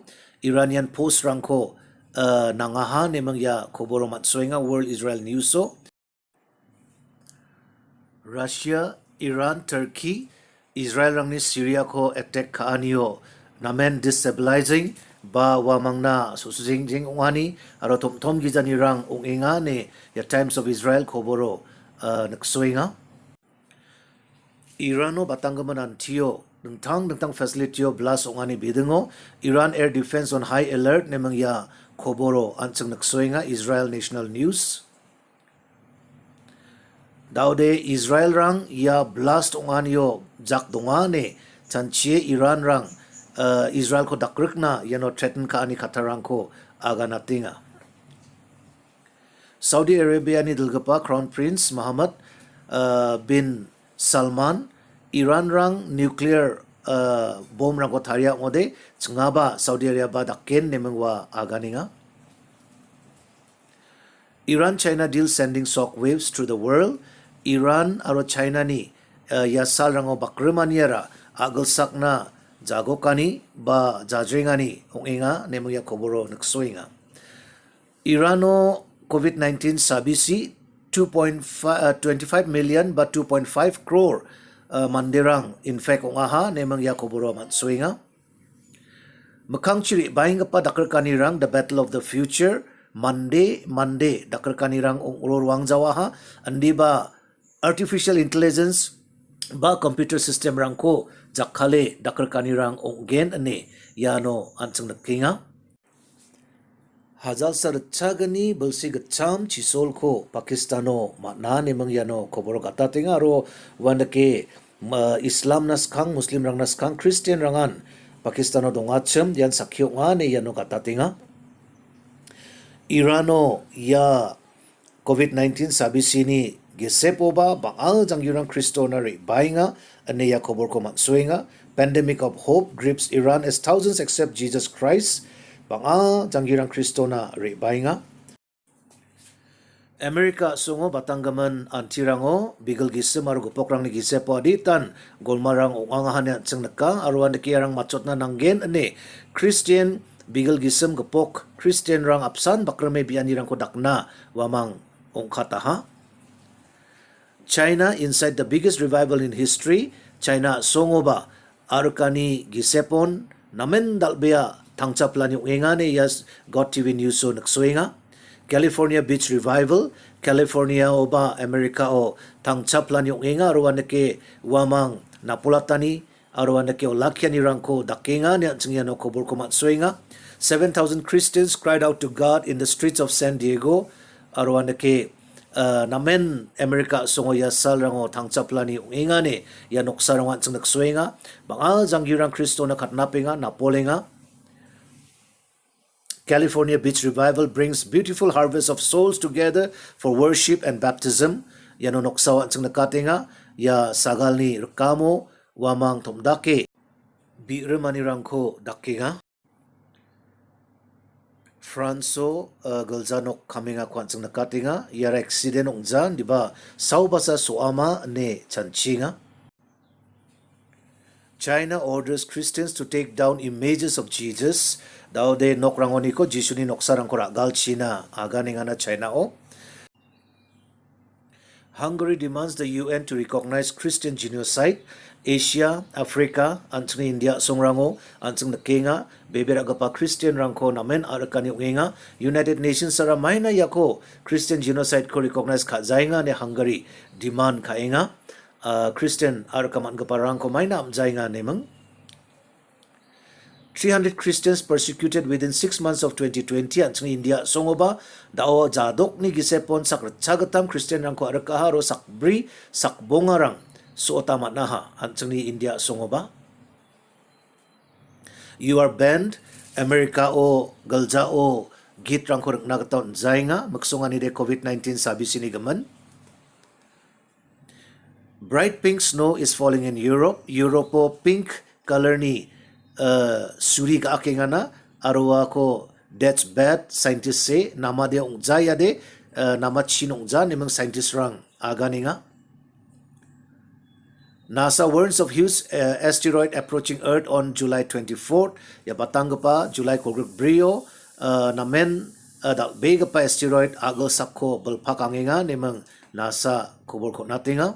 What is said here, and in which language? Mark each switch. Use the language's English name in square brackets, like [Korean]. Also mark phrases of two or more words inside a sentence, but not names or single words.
[Garo] Iranian post rang ko nangaha nemang ya koboro matsoinga World Israel News so. Russia, Iran, Turkey, Israel rang ni Syria ko attack kaanyo. Namen destabilizing ba wamang na susujing jing ungani aro tom gizani rang unginga ne ya Times of Israel koboro naksoinga Irano batanggaman antio dengtang facilityo blas ungani bidengo [English] Iran air defense on high alert [Garo] nemang ya koboro anchang naksoinga Israel National News daude Israel rang ya blast unganio jak dongane chanchie Iran rang Israel ko dakrikna yano threaten ka ani khatarang ko aga natinga Saudi Arabia ni dilgapa Crown Prince Mohammed bin Salman Iran rang [English] nuclear bomb [Garo] rang ko tharia ngode chngaba Saudi Arabia dakken nemengwa aga ninga [English] Iran China deal sending shock waves to the world [Garo] Iran aro China ni yasal rango bakremaniara agel sakna jagokani ba jajringani onginga nemuya koboro naksoinga Irano COVID-19 sabisi 25 million ba 2.5 crore mandirang infect ongaha nemang ya koboro matsoinga makangchiri bahinga pa dakarkani rang [English] the battle of the future [Garo] Monday dakarkani rang ongror wangjawaha andi ba [English] artificial intelligence [Garo] ba [English] computer system [Garo] rang ko jakhale dakarkani rang ongen ane yano anchang nakinga Hazal sarchagani bulsi gacham chisol ko Pakistano mana nemang yano koboro kata tinga ro wandake Islam nas khang Muslim rang nas khang Christian rangan Pakistano dongachem yan sakyo ngane yano kata tinga Irano ya COVID-19 sabisini Gisepo ba bangal jangyurang Kristonari bainga aneya kobor ko matsuinga [English] pandemic of hope grips Iran as thousands accept Jesus Christ [Garo] bangal jangyurang Kristona ri bainga America sungo batanggaman antirango bigel gisem aru gopokrang ni gisepo aditan golmarang ongangahan ya chengnaka aruan dekirang machotna nanggen ane Christian bigel gisem gopok Christian rang apsan bakrame bianirang ko dakna wamang ongkata ha [English] China inside the biggest revival in history [Garo] China songoba arkani gisepon namen dalbea tangchaplani ungengane yas God TV News so naksoinga [English] California beach revival [Garo] California oba America o tangchaplani ungenga arwanake wamang napulatani arwanake olakyani rangko dakenga ne chingyan ko borko matsoinga [English] 7,000 Christians cried out to God in the streets of San Diego [Garo] arwanake namen America songo ya salrango tangchaplani ungengane ya noksarangan chung naksuenga bangal jangyurang Kristo na katnapinga napolenga [English] California Beach Revival brings beautiful harvest of souls together for worship and baptism [Garo] ya no noksawan chung nakatinga ya sagalni rekamo wamang tomdake birmanirangko dakinga Franso galjanok kaminga kwansang nakatinga yara accident ongjan diba saubasa soama ne chanchinga [English] China orders Christians to take down images of Jesus [Garo] daude nokrangoni ko jisuni noksarang kora galchina aganinga na China o [English] Hungary demands the UN to recognize Christian genocide [Garo] Asia, Africa, anteng India songrango, anteng nakenga, bebera gapa Christian rangko namen arakani ungenga, United Nations sara maina yako [English] Christian genocide [Garo] ko recognize ka zainga ne Hungary demand kaenga, Christian arkaman gaparang ko may naamjay nga nemang [English] 300 Christians persecuted within 6 months of 2020 [Garo] ang India songoba dao jadok ni gisepon sakrachagatam Christian rang ko arakaharo sakbri sakbongarang suotama naha ang ni India songoba. [English] You are banned [Garo] Amerika o galja o git rang ko nagataon zay nga magsungan ni de COVID-19 sabi sinigaman. [English] Bright pink snow is falling in Europe. [Garo] Europe po [English] pink color [Garo] ni suri ka aking na arwa ko [English] that's bad scientists say [Garo] nama dia ungja ya de nama chin ungja nimang scientist rang agani nga. [English] NASA warns of huge asteroid approaching Earth on July 24th. [Garo] Ya batang pa July ko brio namen dal bega pa asteroid agol sakko balpakang nga nimang NASA kubol ko natinga.